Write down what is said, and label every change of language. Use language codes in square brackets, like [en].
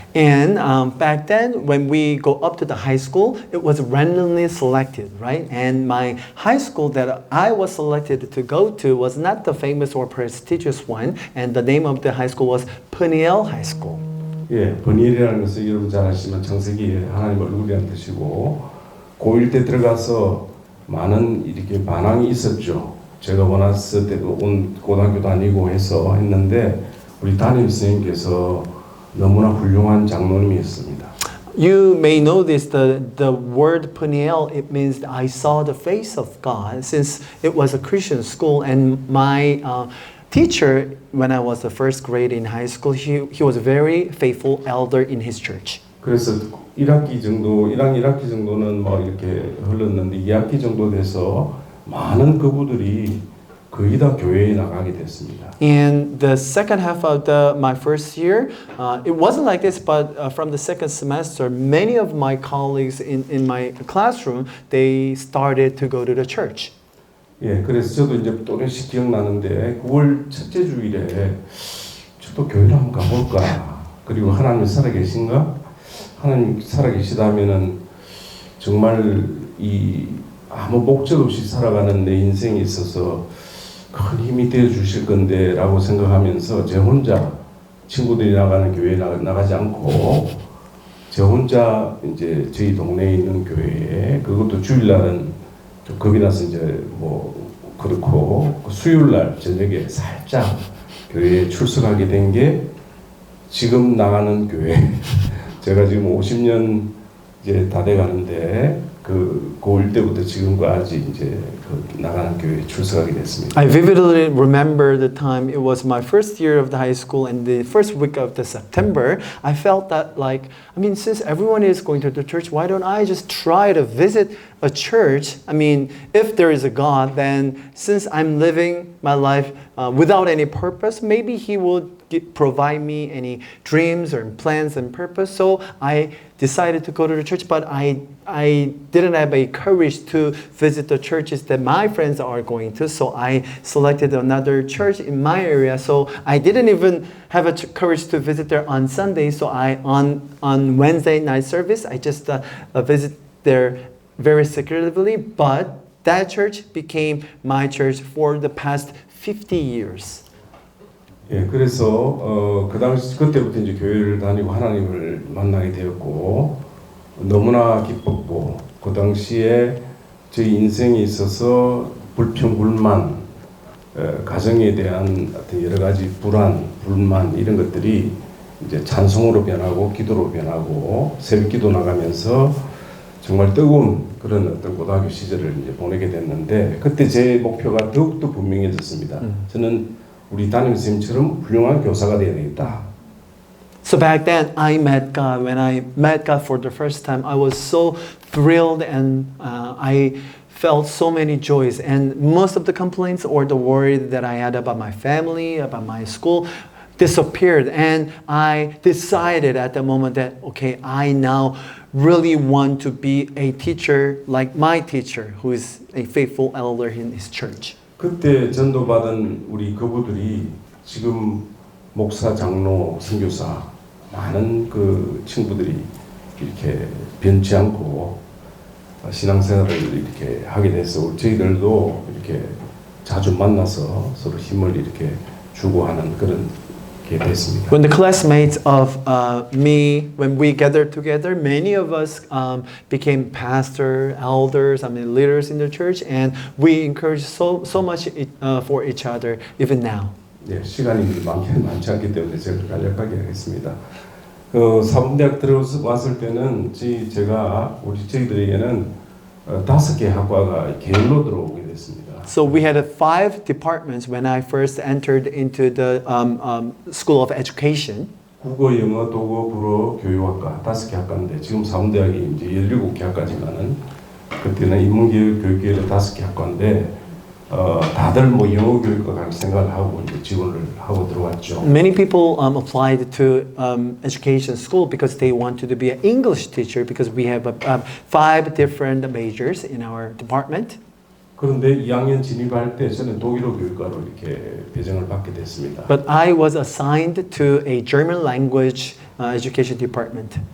[en] And back then, when we go up to the high school, it was randomly selected, right? And my high school that I was selected to go to was not the famous or prestigious one, and the name of the high school was Peniel High School. [ko] 예, 분이엘이라는 것은 여러분 잘 아시지만 창세기에 하나님 얼굴이라는 뜻이고 고1 때 들어가서 많은 이렇게 반항이 있었죠. 제가 원했을 때도 온 고등학교 다니고 해서 했는데 우리 담임 선생님께서 너무나 훌륭한 장로님이었습니다. [en] You may know this, the word Peniel, it means I saw the face of God, since it was a Christian school, and my teacher, when I was the first grade in high school, he was a very faithful elder in his church. [ko] 그래서 1학기 정도, 1학년 1학기 정도는 뭐 이렇게 흘렀는데 2학기 정도 돼서 많은 그부들이 거의 다 교회에 나가게 됐습니다. [en] In the second half of my first year, it wasn't like this, but from the second semester, many of my colleagues in my classroom, they started to go to the church. [ko] 예, 그래서 저도 이제 또렷이 기억나는데 9월 첫째 주일에 저도 교회를 한번 가볼까. 그리고 하나님 살아계신가? 하나님 살아계시다면은 정말 이 아무 목적 없이 살아가는 내 인생에 있어서 큰 힘이 되어 주실 건데 라고 생각하면서 제 혼자 친구들이 나가는 교회에 나가지 않고 제 혼자 이제 저희 동네에 있는 교회에 그것도 주일날은 좀 겁이 나서 이제 뭐 그렇고 수요일날 저녁에 살짝 교회에 출석하게 된 게 지금 나가는 교회 제가 지금 50년 이제 다 돼가는데 그 고1 때부터 지금까지 이제 그 나가는 교회에 출석하게 됐습니다. [en] I vividly remember the time it was my first year of the high school and the first week of the September. I felt that like, I mean, since everyone is going to the church, why don't I just try to visit a church? I mean, if there is a God, then since I'm living my life without any purpose, maybe He will provide me any dreams or plans and purpose. So I decided to go to the church, but I didn't have a courage to visit the churches that my friends are going to. So I selected another church in my area. So I didn't even have a courage to visit there on Sunday. So I on Wednesday night service, I just visit there very secretively. But that church became my church for the past 50 years. [ko] 예, 그래서 그 당시 그때부터 이제 교회를 다니고 하나님을 만나게 되었고 너무나 기뻤고 그 당시에 저희 인생에 있어서 불평 불만 가정에 대한 어떤 여러 가지 불안 불만 이런 것들이 이제 찬송으로 변하고 기도로 변하고 새벽기도 나가면서 정말 뜨거운 그런 어떤 고등학교 시절을 이제 보내게 됐는데 그때 제 목표가 더욱더 분명해졌습니다. 저는 우리 담임 선생님처럼 훌륭한 교사가 되어야 되겠다. [en] So back then, I met God. When I met God for the first time, I was so thrilled and I felt so many joys. And most of the complaints or the worry that I had about my family, about my school, disappeared. And I decided at the moment that, okay, I now really want to be a teacher like my teacher, who is a faithful elder in his church. [ko] 그때 전도받은 우리 그부들이 지금 목사, 장로, 선교사 많은 그 친구들이 이렇게 변치 않고 신앙생활을 이렇게 하게 돼서 저희들도 이렇게 자주 만나서 서로 힘을 이렇게 주고 하는 그런 게 됐습니다. [en] When the classmates of me, when we gathered together, many of us became pastor, elders, leaders in the church, and we encourage so much for each other even now. [ko] 네, 시간이 많지 않기 때문에 제가 간략하게 하겠습니다. 사범대학 들어왔을 때는 저희들에게는 5개 학과가 계열로 들어오게 됐습니다. [en] So we had 5 departments when I first entered into the School of Education. [ko] 국어, 영어, 독어, 불어, 교육학과 5개 학과인데 지금 사범대학이 이제 17개 학과지만은 그때는 인문계열, 교육계열 5개 학과인데 다 다들 뭐 영어 교육과 같이 생각을 하고 이제 지원을 하고 들어왔죠. [en] Many people applied to education school because they wanted to be an English teacher because we have 5 different majors in our department. [ko] 그런데 2학년 진입할 때 저는 독일어 교육과로 이렇게 배정을 받게 됐습니다. [en] But I was assigned to a German language education department.